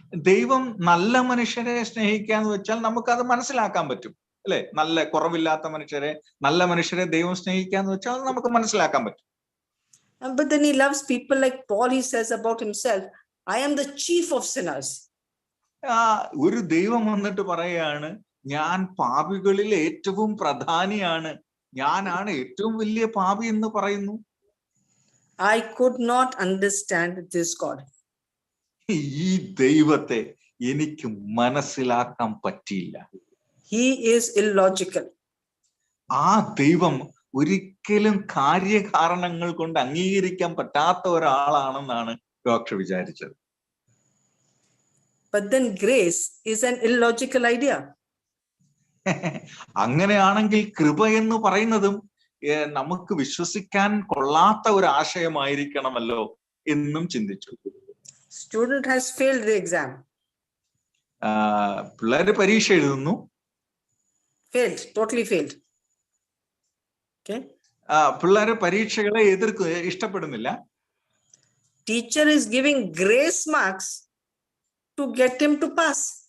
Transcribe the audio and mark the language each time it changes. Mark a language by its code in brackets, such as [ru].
[ml] ദൈവം നല്ല മനുഷ്യരെ സ്നേഹിക്കാന്ന് വെച്ചാൽ നമുക്കത് മനസ്സിലാക്കാൻ പറ്റും അല്ലെ? നല്ല കുറവില്ലാത്ത മനുഷ്യരെ, നല്ല മനുഷ്യരെ ദൈവം സ്നേഹിക്കാന്ന് വെച്ചാൽ നമുക്ക് മനസ്സിലാക്കാൻ പറ്റും. [en] But then he loves people like Paul. He says about himself, I am the chief of sinners. [ml] ഒരു ദൈവം വന്നിട്ട് പറയാണ്, ഞാൻ പാപികളിൽ ഏറ്റവും പ്രധാനിയാണ്, ഞാനാണ് ഏറ്റവും വലിയ പാപി എന്ന് പറയുന്നു. [en] I could not understand this God. [ml] ഈ ദൈവത്തെ എനിക്ക് മനസ്സിലാക്കാൻ പറ്റിയില്ല. [en] He is illogical. [ml] ആ ദൈവം ഒരിക്കലും കാര്യകാരണങ്ങൾ കൊണ്ട് അംഗീകരിക്കാൻ പറ്റാത്ത ഒരാളാണെന്നാണ് ഡോക്ടർ വിചാരിച്ചത്. [en] But then grace is an illogical idea. [ml] അങ്ങനെയാണെങ്കിൽ കൃപ എന്ന് പറയുന്നതും നമുക്ക് വിശ്വസിക്കാൻ കൊള്ളാത്ത ഒരു ആശയമായിരിക്കണമല്ലോ എന്നും ചിന്തിച്ചു. [en] Student has failed the exam. [ml] പിള്ളേര് പരീക്ഷ എഴുതുന്നു. [en] Failed, totally failed. Okay. [ml] പിള്ളേര് പരീക്ഷകളെ ഇഷ്ടപ്പെടുന്നില്ല. [en] Teacher is giving grace marks to get him to pass.